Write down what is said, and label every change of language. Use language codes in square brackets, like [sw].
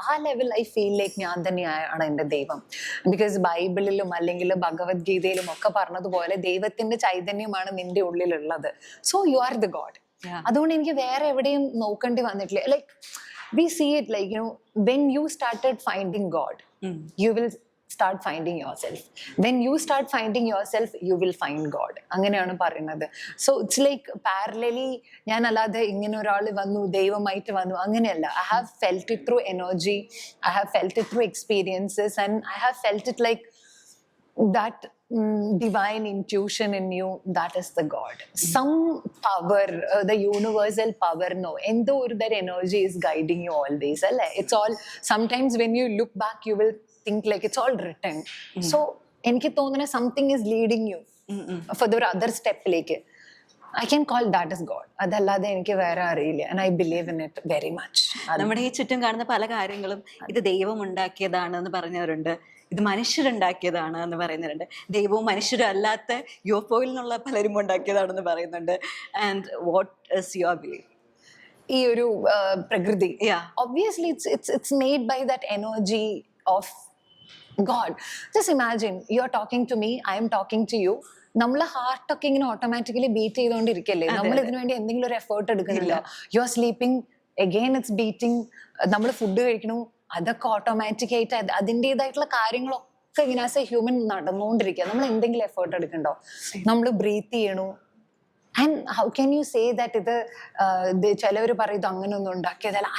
[ml] ആ level [en] I feel like [ml] ഞാൻ തന്നെയാണ് എൻ്റെ ദൈവം. ബിക്കോസ് ബൈബിളിലും അല്ലെങ്കിൽ ഭഗവത്ഗീതയിലും ഒക്കെ പറഞ്ഞതുപോലെ ദൈവത്തിന്റെ ചൈതന്യമാണ് നിന്റെ ഉള്ളിലുള്ളത്. [en] So you are the God. [ml] അതുകൊണ്ട് എനിക്ക് വേറെ എവിടെയും നോക്കേണ്ടി വന്നിട്ടില്ല. [en] Like we see it like you know when you started finding God you will start finding yourself. When you start finding yourself, you will find God. [ml] അങ്ങനെയാണ് പറയുന്നത്. [en] so it's like parallelly [ml] ഞാൻ അല്ലാതെ ഇങ്ങനെ ഒരാൾ വന്നു ദൈവമായിട്ട് വന്നു അങ്ങനെയല്ല. [en] I have felt it through energy, I have felt it through experiences and I have felt it like that divine intuition in you, that is the God. Some power, the universal power, no, endo or that energy is guiding you always. It's all, sometimes when you look back you will think like it's all written. So [ml] eniki thonuna [en] something is leading you for the other step like I can call that as God. [ml] അതല്ലാതെ എനിക്ക് വേറെ അറിയില്ല. [en] And I believe in it very much. [ml] നമ്മുടെ ഈ ചുറ്റും കാണുന്ന പല കാര്യങ്ങളും ഇത് ദൈവം ഉണ്ടാക്കിയതാണ് എന്ന് പറഞ്ഞവരുണ്ട്, ഇത് മനുഷ്യരുണ്ടാക്കിയതാണ് എന്ന് പറയുന്നവരുണ്ട്, ദൈവവും മനുഷ്യരും അല്ലാത്ത യുഎഫ്ഒയിൽ നിന്നുള്ള പലരും ഉണ്ടാക്കിയതാണെന്ന് പറയുന്നുണ്ട്. [en] And what is your belief? [ml] ഈ ഒരു പ്രകൃതി [en] Yeah. obviously it's made by that energy of God. Just imagine you are talking to me, I am talking to you. [ml] നമ്മളെ ഹാർട്ടൊക്കെ ഇങ്ങനെ ഓട്ടോമാറ്റിക്കലി ബീറ്റ് ചെയ്തുകൊണ്ടിരിക്കല്ലേ, നമ്മൾ ഇതിനു വേണ്ടി എന്തെങ്കിലും ഒരു എഫേർട്ട് എടുക്കുന്നില്ല. [en] You are sleeping, again it's beating. [ml] നമ്മൾ ഫുഡ് കഴിക്കണു, അതൊക്കെ ഓട്ടോമാറ്റിക് ആയിട്ട് അതിൻ്റെതായിട്ടുള്ള കാര്യങ്ങളൊക്കെ ഇങ്ങനെ ആസ് എ ഹ്യൂമൻ നടന്നുകൊണ്ടിരിക്കുക. നമ്മൾ എന്തെങ്കിലും എഫേർട്ട് എടുക്കണ്ടോ? നമ്മൾ ബ്രീത്ത് ചെയ്യണു. [en] and how can you say that [ml] ഇത് ചിലവർ പറയും ഇത് അങ്ങനെ ഒന്നും ഉണ്ടാക്കിയതല്ല.